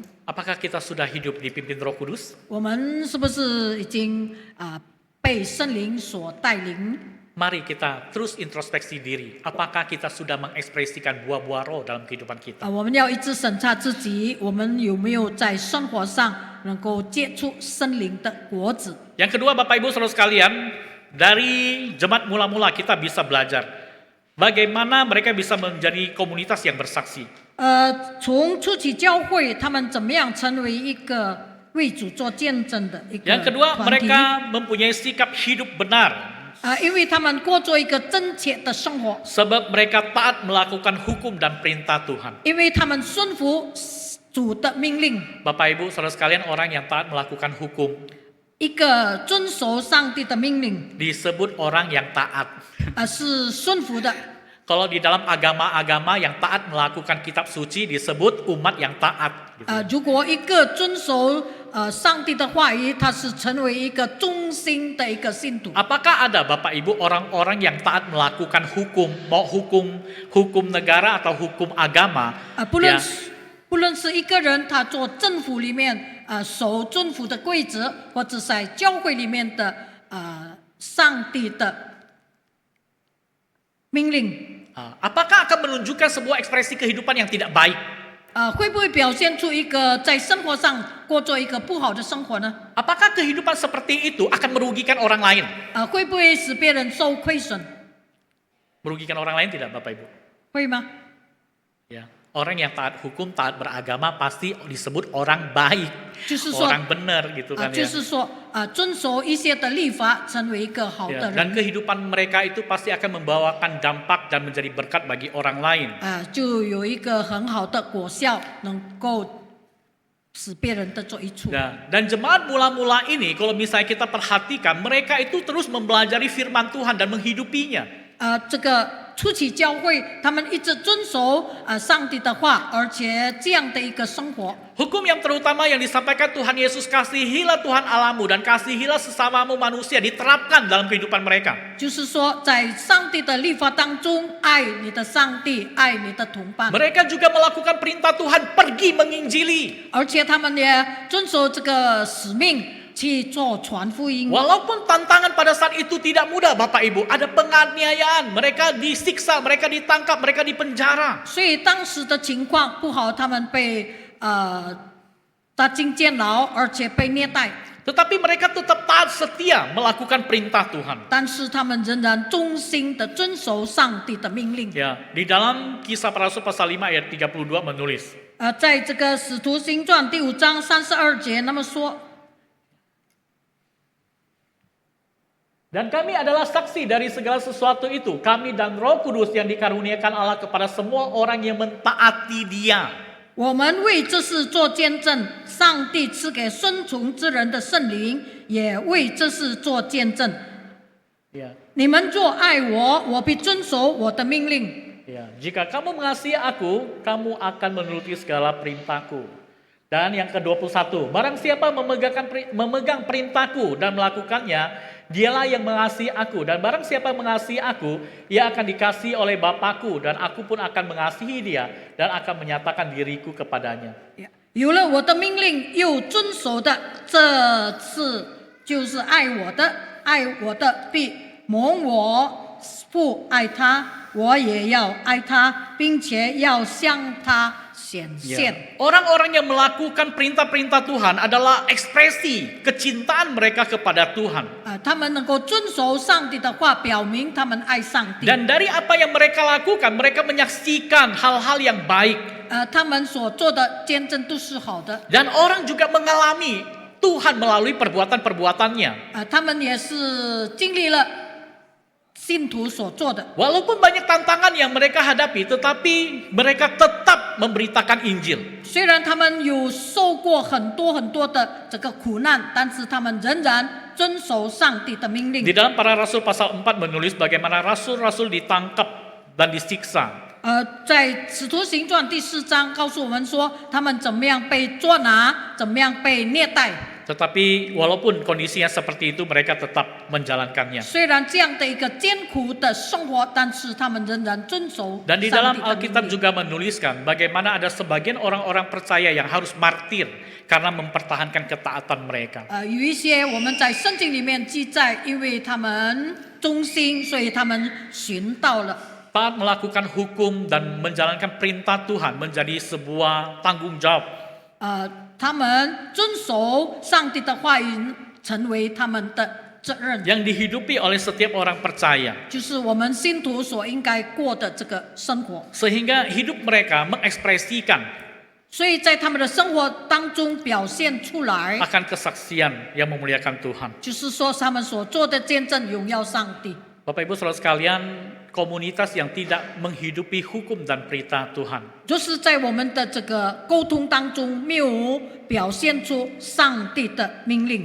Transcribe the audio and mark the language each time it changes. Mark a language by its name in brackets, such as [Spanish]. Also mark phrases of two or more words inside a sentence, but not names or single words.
[Indonesian] Apakah kita sudah hidup dipimpin Roh Kudus? [Chinese] 我们是不是已经被圣灵所带领？ [Indonesian] Mari kita terus introspeksi diri. Apakah kita sudah mengekspresikan buah-buah roh dalam kehidupan kita? [Chinese] 我们要一直审查自己，我们有没有在生活上能够结出圣灵的果子？ [Indonesian] Yang kedua Bapak Ibu Saudara sekalian, dari jemaat mula-mula kita bisa belajar bagaimana mereka bisa menjadi komunitas yang bersaksi. [Chinese] 从初期教会，他们怎么样成为一个为主做见证的一个 [Indonesian] Yang kedua [Chinese] 团体？ [Indonesian] mereka mempunyai sikap hidup benar [Chinese] 因为他们过着一个真切的生活， [Indonesian] sebab mereka taat melakukan hukum dan perintah Tuhan. [Chinese] 因为他们顺服主的命令。 [Indonesian] Bapak Ibu Saudara sekalian, orang yang taat melakukan hukum [Chinese] 一个遵守上帝的命令， [Indonesian] disebut orang yang taat. [Chinese] 是顺服的。 [Indonesian] Kalau di dalam agama-agama yang taat melakukan kitab suci disebut umat yang taat. [Chinese] 如果一个遵守上帝的话语，他是成为一个忠心的一个信徒。 [Indonesian] Apakah ada Bapak Ibu orang-orang yang taat melakukan hukum, mau hukum negara atau hukum agama? [Chinese] 不论是一个人，他做政府里面守政府的规则，或者在教会里面的上帝的命令。 [Indonesian] Apakah akan menunjukkan sebuah ekspresi kehidupan yang tidak baik? [Chinese] 会不会表现出一个在生活上过着一个不好的生活呢？ [Indonesian] Apakah kehidupan seperti itu akan merugikan orang lain? [Chinese] 会不会使别人受亏损？ [Indonesian] Merugikan orang lain tidak Bapak Ibu? [Chinese] 会吗？ [Indonesian] Ya. Orang yang taat hukum, taat beragama pasti disebut orang baik, [Chinese] 就是说 [Indonesian] orang benar gitu kan [Chinese] 就 [Indonesian] ya. [Chinese] 是说遵守一些的律法，成为一个好 [Indonesian] Ya, [Chinese] 的 [Indonesian] dan [Chinese] 人。 [Indonesian] kehidupan mereka itu pasti akan membawakan dampak dan menjadi berkat bagi orang lain. [Chinese] 就有一个很好的果效，能够使别人得着益处。 [Indonesian] Nah, dan jemaat mula-mula ini kalau misalnya kita perhatikan, mereka itu terus mempelajari firman Tuhan dan menghidupinya. [Chinese] 这个初期教会，他们一直遵守上帝的话，而且这样的一个生活。 [Indonesian] Hukum yang terutama yang disampaikan Tuhan Yesus, kasihilah Tuhan Allahmu dan kasihilah sesamamu manusia, diterapkan dalam kehidupan mereka. [Chinese] 就是说，在上帝的律法当中，爱你的上帝，爱你的同伴， [Indonesian] Mereka juga melakukan perintah Tuhan, pergi menginjili. [Chinese] 而且他们也遵守这个使命去做传福音。 [Indonesian] Walaupun tantangan pada saat itu tidak mudah Bapak Ibu, ada penganiayaan, mereka disiksa, mereka ditangkap, mereka dipenjara. [Chinese] 所以当时的情况不好，他们被打进监牢，而且被虐待。 [Indonesian] Tetapi mereka tetap taat setia melakukan perintah Tuhan. [Chinese] 但是他们仍然忠心的遵守上帝的命令。 [Indonesian] Ya, di dalam Kisah Para Rasul pasal 5 ayat 32 menulis, [Chinese] 在这个使徒行传第5章32节，那么说。 [Indonesian] Dan kami adalah saksi dari segala sesuatu itu, kami dan Roh Kudus yang dikaruniakan Allah kepada semua orang yang mentaati Dia. [Chinese] 我们为这事做见证，上帝赐给顺从之人的圣灵，也为这事做见证。 [Indonesian] Ya, [Chinese] 你们若爱我，我必遵守我的命令。 [Indonesian] ya. Jika kamu mengasihi aku, kamu akan menuruti segala perintahku. Dan yang ke-21, barang siapa memegang perintahku dan melakukannya, dialah yang mengasihi aku. Dan barang siapa mengasihi aku, ia akan dikasihi oleh Bapakku, dan aku pun akan mengasihi dia dan akan menyatakan diriku kepadanya. [Chinese] 有了我的命令又遵守的，这次就是爱我的，爱我的必蒙我父爱他，我也要爱他，并且要向他显现。 [Indonesian] Orang-orang yang melakukan perintah-perintah Tuhan adalah ekspresi kecintaan mereka kepada Tuhan. [Chinese] 他们能够遵守上帝的话，表明他们爱上帝。 [Indonesian] Dan dari apa yang mereka lakukan, mereka menyaksikan hal-hal yang baik. [Chinese] 他们所做的见证都是好的。 [Indonesian] Dan orang juga mengalami Tuhan melalui perbuatan-perbuatannya. [Chinese] 他们也是经历了信徒所做的。 [Indonesian] Walaupun banyak tantangan yang mereka hadapi, tetapi mereka tetap memberitakan Injil. [Chinese] 虽然他们有受过很多的这个苦难，但是他们仍然遵守上帝的命令。 [Indonesian] Di dalam Para Rasul pasal 4 menulis bagaimana rasul-rasul ditangkap dan disiksa. [Chinese] 在使徒行传第4章告诉我们说，他们怎么样被捉拿，怎么样被虐待。 [Indonesian] Tetapi walaupun kondisinya seperti itu, mereka tetap menjalankannya. [Chinese] 虽然这样的一个艰苦的生活，但是他们仍然遵守 [Indonesian] Dan di [Chinese] 上 [Indonesian] dalam [Chinese] 帝的命 [Indonesian] Alkitab [Chinese] 令。 [Indonesian] juga menuliskan bagaimana ada sebagian orang-orang percaya yang harus martir karena mempertahankan ketaatan mereka. [Chinese] 有一些我们在圣经里面记载，因为他们忠心，所以他们寻到了。 [Indonesian] Taat melakukan hukum dan menjalankan perintah Tuhan menjadi sebuah tanggung jawab. [Chinese] 他们遵守上帝的话语，成为他们的责任， [Indonesian] Yang dihidupi oleh setiap orang percaya. [Chinese] 就是我们信徒所应该过的这个生活。 [Indonesian] Sehingga hidup mereka mengekspresikan [Chinese] 所以在他们的生活当中表现出来， [Indonesian] akan kesaksian yang memuliakan Tuhan. [Chinese] 就是说他们所做的见证荣耀上帝。 [Indonesian] Bapak Ibu Saudara sekalian, komunitas yang tidak menghidupi hukum dan perintah Tuhan [Chinese] 就是在我们的这个沟通当中，没有表现出上帝的命令，